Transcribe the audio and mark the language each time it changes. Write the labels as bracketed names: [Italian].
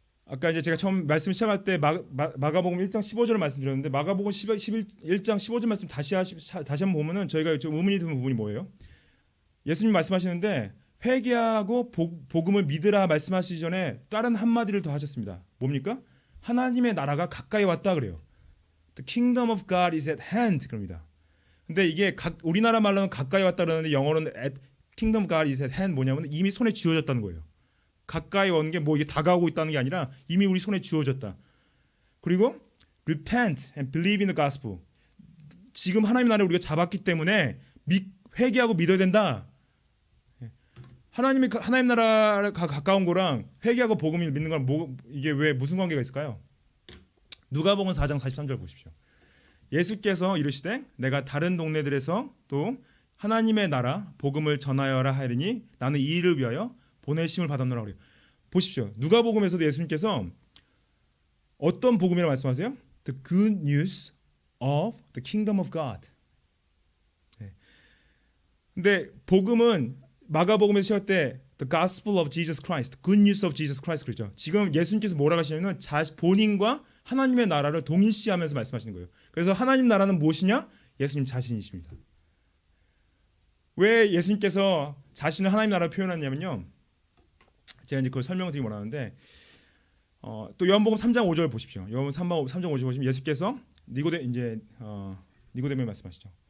[Korean] 아까 이제 제가 처음 말씀 시작할 때 마가복음 1장 15절을 말씀드렸는데 마가복음 1장 15절 말씀 다시 한번 보면은 저희가 좀 의문이 드는 부분이 뭐예요? 예수님 말씀하시는데 회개하고 복음을 믿으라 말씀하시기 전에 다른 한마디를 더 하셨습니다. 뭡니까? 하나님의 나라가 가까이 왔다 그래요. [English] The kingdom of God is at hand [Korean] 그럽니다. 근데 이게 우리나라 말로는 가까이 왔다 그러는데 영어로는 [English] kingdom of God is at hand [Korean] 뭐냐면 이미 손에 쥐어졌다는 거예요. 가까이 오는 게 뭐 이게 다가오고 있다는 게 아니라 이미 우리 손에 쥐어졌다. 그리고 [English] repent and believe in the gospel. [Korean] 지금 하나님 나라를 우리가 잡았기 때문에 회개하고 믿어야 된다. 하나님 나라가 가까운 거랑 회개하고 복음을 믿는 거랑 이게 왜 무슨 관계가 있을까요? 누가복음 4장 43절 보십시오. 예수께서 이르시되 내가 다른 동네들에서 또 하나님의 나라 복음을 전하여라 하리니 나는 이 일을 위하여 보내심을 받았노라 그래요. 보십시오. 누가복음에서도 예수님께서 어떤 복음이라고 말씀하세요? [English] The good news of the kingdom of God. [Korean] 근데 복음은 마가복음에서 시작 때 [English] The Gospel of Jesus Christ, [Korean] Good News of Jesus Christ 그러죠. 지금 예수님께서 뭐라고 하시냐면 본인과 하나님의 나라를 동일시하면서 말씀하시는 거예요. 그래서 하나님 나라는 무엇이냐? 예수님 자신이십니다. 왜 예수님께서 자신을 하나님 나라로 표현하냐면요. 제가 이제 그걸 설명드리기 원하는데 또 요한복음 3장 5절 보십시오. 요한복음 3장 5절 보시면 예수께서 니고데모에 말씀하시죠.